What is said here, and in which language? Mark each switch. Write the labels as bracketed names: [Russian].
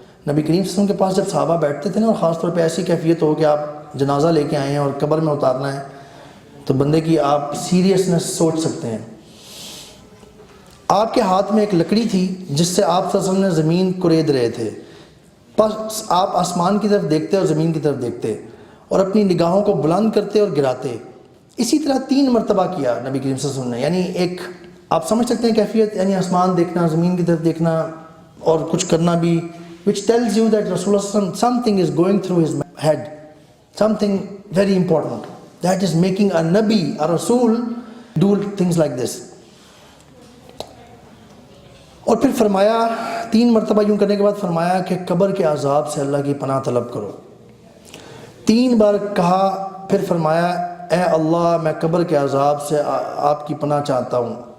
[Urdu] نبی کریم صلی اللہ علیہ وسلم کے پاس جب صحابہ بیٹھتے تھے نا، اور خاص طور پہ ایسی کیفیت ہو کہ آپ جنازہ لے کے آئے ہیں اور قبر میں اتارنا ہے، تو بندے کی آپ سیریسنس سوچ سکتے ہیں. آپ کے ہاتھ میں ایک لکڑی تھی جس سے آپ صلی اللہ علیہ وسلم نے زمین کورید رہے تھے. بس آپ آسمان کی طرف دیکھتے اور زمین کی طرف دیکھتے، اور اپنی نگاہوں کو بلند کرتے اور گراتے. اسی طرح 3 مرتبہ کیا نبی کریم صلی اللہ علیہ وسلم نے. یعنی ایک آپ سمجھ سکتے ہیں کیفیت، یعنی آسمان دیکھنا، زمین کی طرف دیکھنا اور کچھ کرنا بھی، [English] which tells you that Rasulullah sallallahu alaihi wasallam something is going through his head, something very important that is making a nabi, a rasul do things like this. [Urdu] اور پھر فرمایا 3 مرتبہ یوں کرنے کے بعد فرمایا کہ قبر کے عذاب سے اللہ کی پناہ طلب کرو. 3 بار کہا، پھر فرمایا اے اللہ میں قبر کے عذاب سے آپ کی پناہ چاہتا ہوں.